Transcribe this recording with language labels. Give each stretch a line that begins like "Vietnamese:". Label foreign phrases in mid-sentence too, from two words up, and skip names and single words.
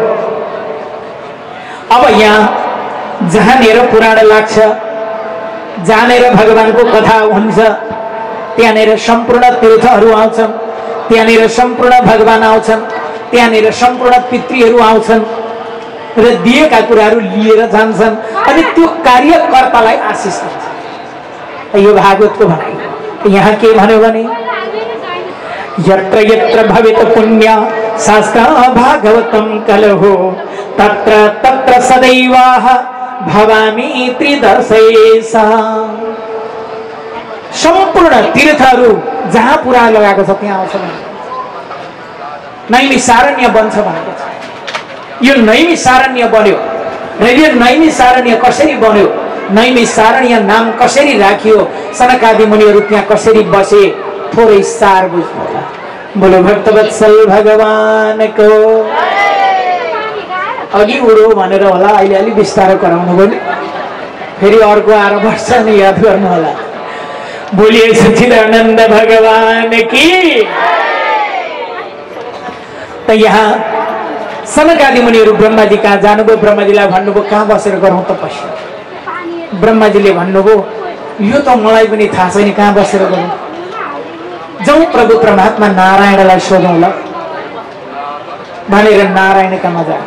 Nepali: अब यहाँ जहाँनिर पुराण लाग्छ, जहाँनिर भगवानको कथा हुन्छ, त्यहाँनिर सम्पूर्ण तीर्थहरू आउँछन्, त्यहाँनिर सम्पूर्ण भगवान आउँछन्, त्यहाँनिर सम्पूर्ण पितृहरू आउँछन् र दिएका कुराहरू लिएर जान्छन् अनि त्यो कार्यकर्तालाई आशिष दिन्छ। यो भागवतको भनाइ। यहाँ के भन्यो भने
Sanskrit: यत्र यत्र भवेत पुण्य शास्त्र भागवतम कलहो तत्र तत्र सदैवाह भवामी त्रिदशेषा।
Nepali: सम्पूर्ण तीर्थहरू जहाँ पुरा लगाएको छ त्यहाँ आउँछ। नैमिषारण्य बन्छ भनेको छ। यो नैमिषारण्य बन्यो र यो नैमिषारण्य कसरी बन्यो, नैमिषारण्य नाम कसरी राखियो, सनकादि मुनिहरू त्यहाँ कसरी बसे, थोरै सार बुझ्नु होला। बोलो भक्तवत्सल भगवानको। अघि उडो भनेर होला, अहिले अलि बिस्तारो कराउनु भयो नि, फेरि अर्को आएर बस्छ नि, याद गर्नु होला।
Hindi: बोलिए सच्चिदानन्द भगवान की।
Nepali: त यहाँ सनकादि मुनिहरू ब्रह्माजी कहाँ जानुभयो। ब्रह्माजीलाई भन्नुभयो कहाँ बसेर गरौँ तपस्या। ब्रह्माजीले भन्नुभयो यो त मलाई पनि थाहा छैन कहाँ बसेर गरौँ। जाउँ प्रभु परमात्मा नारायणलाई सोधौँ ल भनेर नारायण कहाँ जानु।